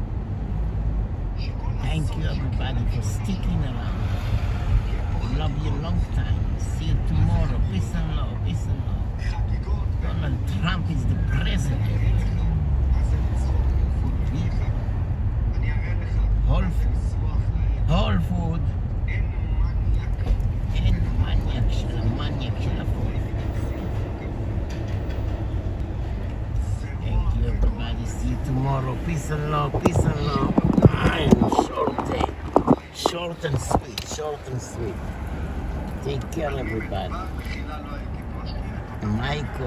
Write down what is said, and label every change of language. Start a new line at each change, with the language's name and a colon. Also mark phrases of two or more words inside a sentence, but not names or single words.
English: Thank you everybody for sticking around. Love you long time. See you tomorrow. Peace and love, peace and love. Donald Trump is the president. Whole food. Whole food. אין מניאק של הפוד. Thank you everybody. See you tomorrow. Peace and love, peace and love. Short day. Short and sweet, short and sweet. Take care everybody. Michael.